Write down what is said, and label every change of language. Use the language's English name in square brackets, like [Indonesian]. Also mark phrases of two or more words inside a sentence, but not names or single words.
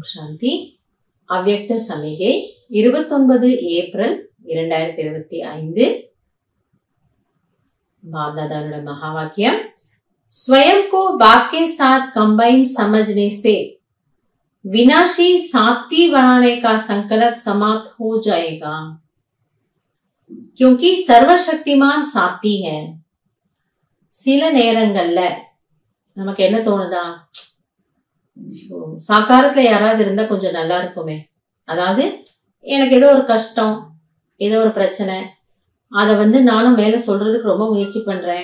[Tamil] சாந்தி. அவ்யக்த சமிகை 29 ஏப்ரல் 2025. [Hindi] बाप दादा महावाक्यम, स्वयं को बाप के साथ कंबाइन समझने से विनाशी सात्ती बनाने का संकल्प समाप्त हो जाएगा, क्योंकि सर्वशक्तिमान सात्ती है. [Tamil] சில நேரங்கள்ல நமக்கு என்ன தோணுதா, சாக்காரத்துல யாராவது இருந்தா கொஞ்சம் நல்லா இருக்குமே. அதாவது எனக்கு ஏதோ ஒரு கஷ்டம், ஏதோ ஒரு பிரச்சனை, அதை நானும் மேல சொல்றதுக்கு ரொம்ப முயற்சி பண்றேன்.